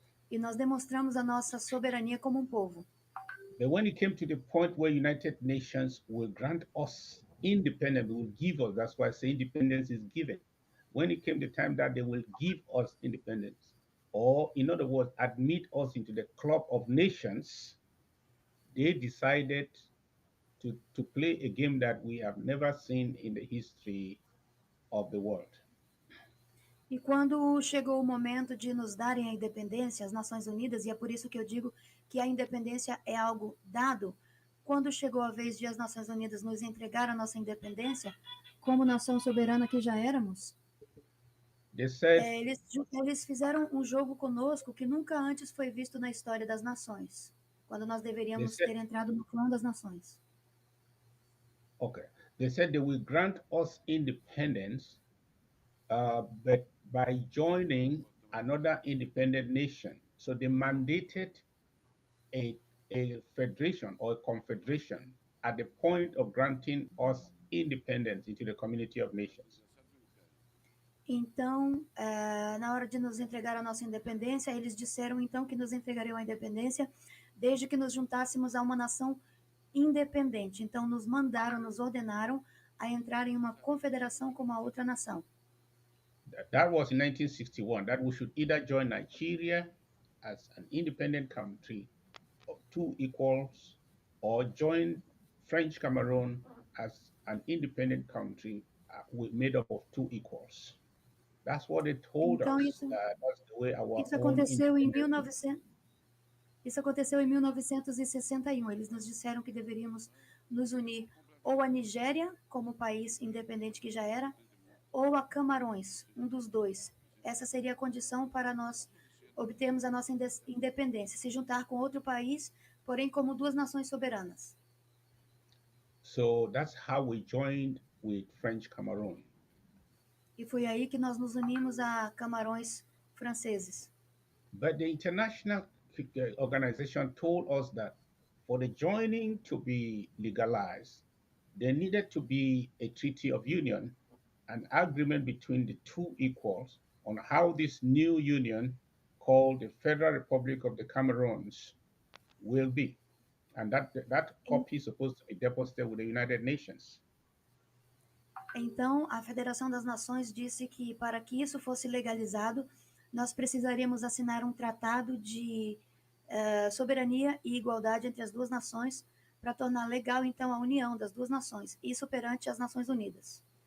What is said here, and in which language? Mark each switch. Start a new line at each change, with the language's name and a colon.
Portuguese: E nós demonstramos a nossa soberania como um povo.
English: But when it came to the point where United Nations will grant us independence, will give us, that's why I say independence is given. When it came the time that they will give us independence, or in other words, admit us into the club of nations, they decided to play a game that we have never seen in the history of the world.
Portuguese: E quando chegou o momento de nos darem a independência, as Nações Unidas, e é por isso que eu digo que a independência é algo dado, quando chegou a vez de as Nações Unidas nos entregar a nossa independência, como nação soberana que já éramos, eles fizeram um jogo conosco que nunca antes foi visto na história das nações, quando nós deveríamos ter entrado no clã das nações.
English: Okay. They said they will grant us independence, but by joining another independent nation. So they mandated a federation or a confederation at the point of granting us independence into the community of nations.
Portuguese: Então, na hora de nos entregar a nossa independência, eles disseram então que nos entregariam a independência desde que nos juntássemos a uma nação independente. Então, nos mandaram, nos ordenaram a entrar em uma confederação com uma outra nação.
English: That was in 1961, that we should either join Nigeria as an independent country of two equals, or join French Cameroon as an independent country made up of two equals. That's what they told
Portuguese: então,
English: us. That's the way our
Portuguese: isso aconteceu em 1900. Isso aconteceu em 1961. Eles nos disseram que deveríamos nos unir ou à Nigéria, como país independente que já era, ou a Camarões, um dos dois. Essa seria a condição para nós obtermos a nossa independência, se juntar com outro país, porém como duas nações soberanas.
English: So that's how we joined with French Cameroon.
Portuguese: E foi aí que nós nos unimos a Camarões franceses.
English: But the international organization told us that for the joining to be legalized, there needed to be a treaty of union, an agreement between the two equals on how this new union called the Federal Republic of the Cameroons will be. And that copy is supposed to be deposited with the United Nations.
Portuguese: Então, a Federação das Nações disse que para que isso fosse legalizado, nós precisaríamos assinar um tratado de soberania e igualdade entre as duas nações para tornar legal, então, a união das duas nações, isso perante as Nações Unidas.